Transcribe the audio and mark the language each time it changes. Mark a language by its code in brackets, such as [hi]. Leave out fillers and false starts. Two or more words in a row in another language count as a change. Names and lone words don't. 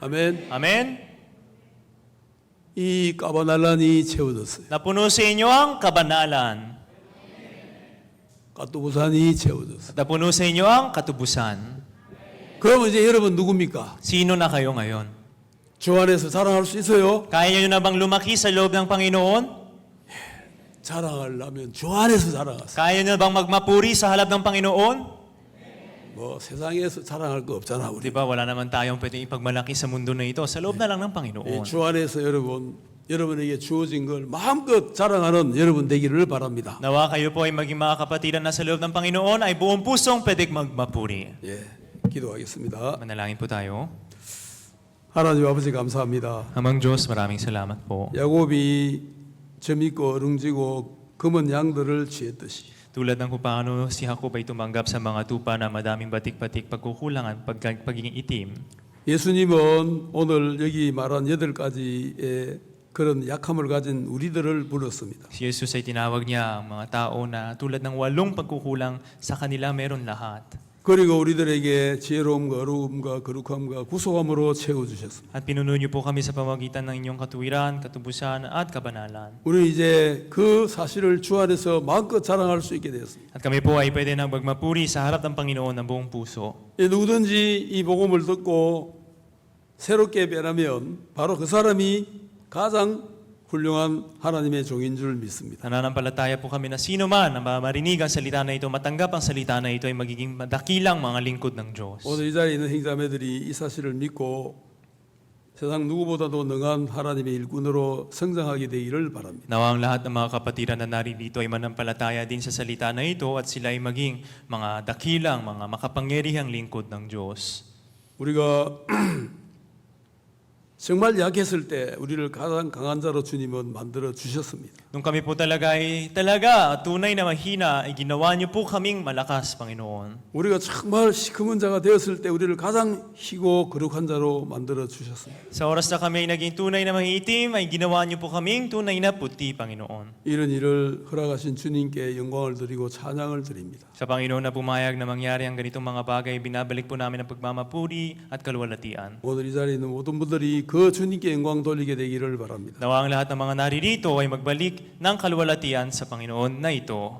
[ko] 아멘. [tl] Amen? [ko] 이 까바날란이 채워졌어요. [tl] Napuno sa inyo ang kabanalan. [ko] 까뚜부산이 채워졌어요. [tl] At napuno sa inyo ang katubusan. [ko] 그러면 이제 여러분 누굽니까? [tl] Sino na kayo ngayon? [ko] 주 안에서 자랑할 수 있어요? [tl] Kaya nyo na bang lumaki sa loob ng Panginoon? [ko] 자랑하려면 주 안에서 자랑하세요. [tl] Kaya nyo na bang magmapuri sa harap ng Panginoon? [ko] 뭐 세상에서 자랑할 거 없잖아 우리. [tl] Di ba, wala naman tayong pwedeng ipagmalaki sa mundo na ito. Sa loob na lang ng Panginoon. [ko] 주 안에서 여러분에게 주어진 걸 마음껏 자랑하는 여러분 되기를 바랍니다. [tl] Nawa kayo po ay maging mga kapatiran na sa loob ng Panginoon ay buong pusong pwedeng magmapuri. [ko] 예, 기도하겠습니다. [tl] Manalangin po tayo. [ko] 하나님 아버지 감사합니다. [tl] Amang Diyos, maraming salamat po. [ko] 야곱이 점 있고 어릉지고 검은 양들을 취했듯이 [tl] Tulad ng kung paano si Jacob ay tumanggap sa mga tupa na madaming batik-batik, pagkukulangan, pagiging itim. [ko] 예수님은 오늘 여기 말한 8가지의 그런 약함을 가진 우리들을 불렀습니다. [tl] Si Jesus ay tinawag niya ang mga tao na tulad ng 8 pagkukulang sa kanila meron lahat. [ko] 그리고 우리들에게 지혜로움과 어려움과 거룩함과 구속함으로 채워주셨습니다. [tl] At pinuno niyo po kami sa pamagitan ng inyong katuwiran, katubusan at kabanalan. [ko] 우리는 이제 그 사실을 주 안에서 마음껏 자랑할 수 있게 되었습니다. [tl] At kami po ay pwede nang magmapuri sa harap ng Panginoon ng buong puso. [ko] 누구든지 이 복음을 듣고 새롭게 변하면 바로 그 사람이 가장 훌륭한 하나님의 종인 줄 믿습니다. [tl] Nananampalataya po kami na sino man na marinig ang salita na ito, matanggap ang salita na ito ay magiging dakilang mga lingkod ng Diyos. [ko] 오늘 이 자리에 있는 형제자매들이 이 사실을 믿고 세상 누구보다도 능한 하나님의 일꾼으로 성장하게 되기를 바랍니다. [tl] Nawa ang lahat ng mga kapatiran na naririto ay manampalataya din sa salita na ito at sila ay maging mga dakilang, mga makapangyarihang lingkod ng Diyos. [ko] 우리가 정말 약했을 때 우리를 가장 강한 자로 주님은 만들어 주셨습니다. [tl] Nung kami po talaga tunay na mahina, ay ginawa niyo po kaming malakas, Panginoon. [ko] 우리가 정말 시커먼 자가 되었을 때 우리를 가장 희고 거룩한 자로 만들어 주셨습니다. [tl] Sa oras na kami ay naging tunay na mahiitim, ay ginawa niyo po kaming tunay na puti, Panginoon. [ko] 이런 일을 허락하신 주님께 영광을 드리고 찬양을 드립니다. [tl] Sa Panginoon na pumayag na mangyari ang ganitong mga bagay, binabalik po namin ang pagmamapuri at kaluwalhatian. [ko] 오늘 이 자리에 있는 모든 분들이 그 주님께 영광 돌리게 되기를 바랍니다. [tl] Nawa ang lahat ng mga naririto ay magbalik ng kaluwalhatian sa Panginoon na ito.